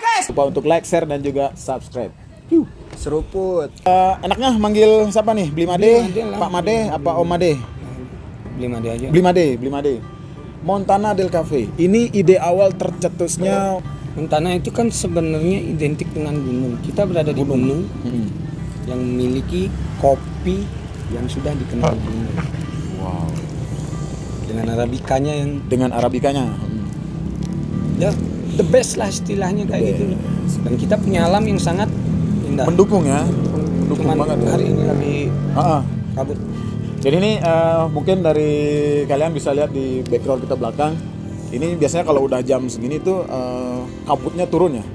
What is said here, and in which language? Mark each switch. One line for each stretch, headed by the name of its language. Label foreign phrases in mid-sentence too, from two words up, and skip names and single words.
Indonesian: Lupa untuk like, share dan juga subscribe. Seruput. Enaknya manggil siapa nih? Bli Made, Pak Made, apa Om Made? Beli Made aja. Bli Made. Montana del Cafe. Ini ide awal tercetusnya Montana itu kan sebenarnya identik dengan gunung. Kita berada di gunung yang memiliki kopi yang sudah dikenal dunia. wow. Dengan arabikanya ya
English: the best
Indonesian: lah istilahnya kayak gitu. Dan kita punya alam yang sangat indah. Mendukung ya. Mendukung Cuman banget. hari ini lagi kabut. Jadi ini mungkin dari kalian bisa lihat di background kita belakang. Ini biasanya kalau udah jam segini tuh kabutnya turun ya.